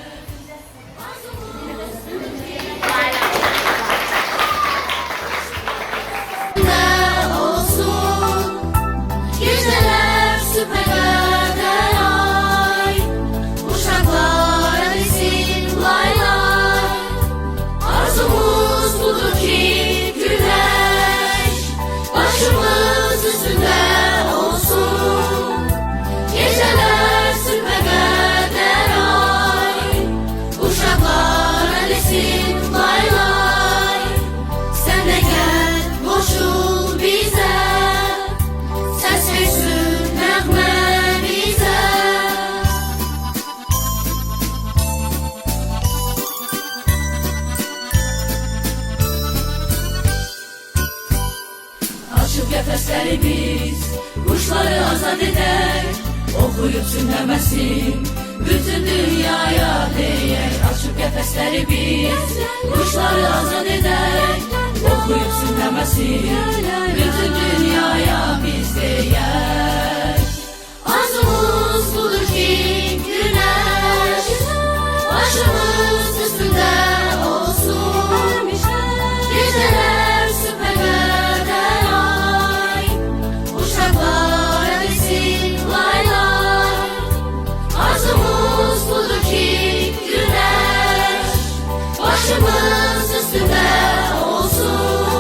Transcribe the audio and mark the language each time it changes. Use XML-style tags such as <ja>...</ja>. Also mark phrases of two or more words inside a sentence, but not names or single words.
<tr>Geceler süpürgeler ay, uşaklar desin lay lay. Arzumuz budur ki güneş başımız üstünde olsun. Geceler süpürgeler ay, uşaklar desin lay lay. Sen de gel koşul bize.</tr> <az>Ses versin nəğmə bizə. Açıb qəfəsləri biz, quşları azad edək. Oxuyub sünləməsin, bütün dünyaya deyək. Açıb qəfəsləri biz, quşları azad edək. Oxuyub sünləməsin, bütün dünyaya biz deyək.</az> <tr>Arzumuz budur ki güneş başımız üstünde olsun. Geceler süpürgeler ay, uşaklar desin lay lay. Arzumuz budur ki güneş başımız üstünde olsun.</tr>